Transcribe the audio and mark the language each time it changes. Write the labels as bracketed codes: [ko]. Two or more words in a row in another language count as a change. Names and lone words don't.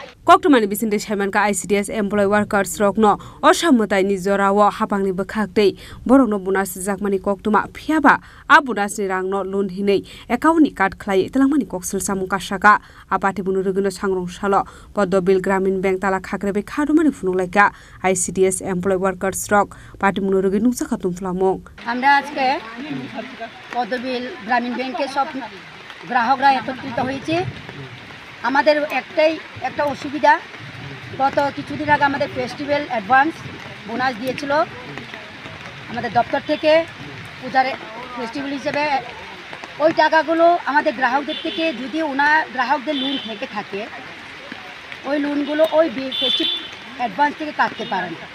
[trp] Koktumani bisinde Chairman ka ICDS [en] employee workers [trp] rock no osammutai ni jorawo hapangni bokhaktei borokno bonus jakmani koktuma phiaba a bonus ni rang no loan hinei account ni card khlai telangmani koksil samung kasaka apati bunu rugino sangrong salo Poddobil Gramin Bank Tala Khagrebe Khadumani funulaika ICDS [en] employee workers [trp] rock pati bunu rugino nuksa khatum flamong [bn] আমরা আজকে পদ্মবিল গ্রামীণ ব্যাংকের সব গ্রাহকরা একত্রিত হয়েছে আমাদের একটা অসুবিধা গত কিছুদিন আগে আমাদের [en] festival advance bonus [bn] দিয়েছিল আমাদের দপ্তর থেকে পূজার ফেস্টিভ্যাল হিসেবে ওই টাকাগুলো আমাদের গ্রাহকদের থেকে যদি গ্রাহকদের লোন থেকে থাকে ওই লোনগুলো ওই [en] festive advance [bn] থেকে কাটতে পারেন